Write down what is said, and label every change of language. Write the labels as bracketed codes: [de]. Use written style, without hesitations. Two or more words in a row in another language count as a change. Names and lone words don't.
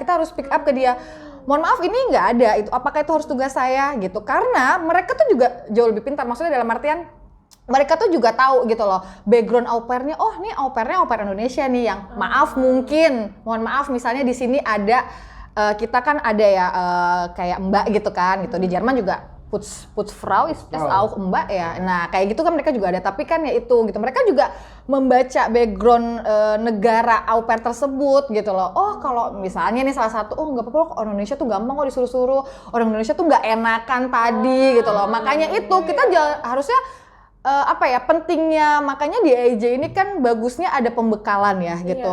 [id] kita harus [en] pick up [id] ke dia, mohon maaf ini nggak ada, itu apakah itu harus tugas saya gitu, karena mereka tuh juga jauh lebih pintar, maksudnya dalam artian mereka tuh juga tahu gitu loh background au pairnya, oh nih au pairnya au pair Indonesia nih yang mohon maaf misalnya di sini ada kita kan ada ya kayak mbak gitu kan gitu, di Jerman juga [de] Putzfrau ist auch [id] Mbak ya. Nah, kayak gitu kan mereka juga ada, tapi kan ya itu gitu. Mereka juga membaca background negara au pair tersebut gitu loh. Oh, kalau misalnya nih salah satu, nggak apa-apa orang Indonesia tuh gampang kok disuruh-suruh. Orang Indonesia tuh nggak enakan tadi gitu loh. Makanya itu kita harusnya pentingnya, makanya di AJ ini kan bagusnya ada pembekalan ya gitu.